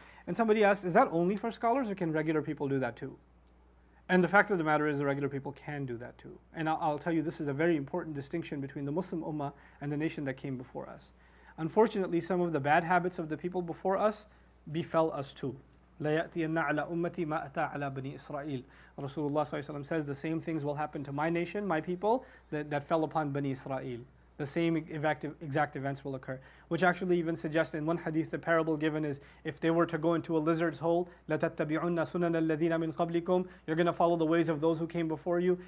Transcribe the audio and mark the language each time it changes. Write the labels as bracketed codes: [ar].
[en] And somebody asked, is that only for scholars, or can regular people do that too? And the fact of the matter is, the regular people can do that too. And I'll tell you, this is a very important distinction between the Muslim ummah and the nation that came before us. Unfortunately, some of the bad habits of the people before us befell us too. [ar] لَا يَأْتِيَنَّ عَلَى أُمَّتِي مَا أَتَى عَلَى بَنِي إِسْرَائِيل. [en] Rasulullah ﷺ says the same things will happen to my nation, my people, that fell upon Bani Israel. the same exact events will occur. Which actually even suggests in one hadith, the parable given is, if they were to go into a lizard's hole, [ar] لَتَتَّبِعُنَّ سُنَنَ الَّذِينَ مِنْ قَبْلِكُمْ, [en] you're going to follow the ways of those who came before you.